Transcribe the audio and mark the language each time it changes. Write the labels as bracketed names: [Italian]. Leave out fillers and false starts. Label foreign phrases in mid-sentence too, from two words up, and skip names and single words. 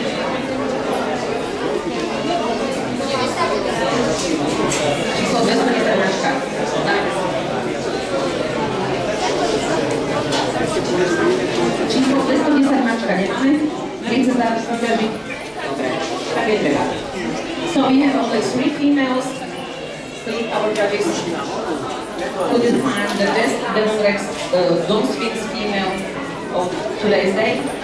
[Slovak] Číslo 210 značka. Číslo 210 značka nemáme? Nechce sa súťažiť? Dobre, tak je treba. [English] So we have only 3 females, 3 our judges couldn't find the best Demonrex Dom Sphinx female of today's day.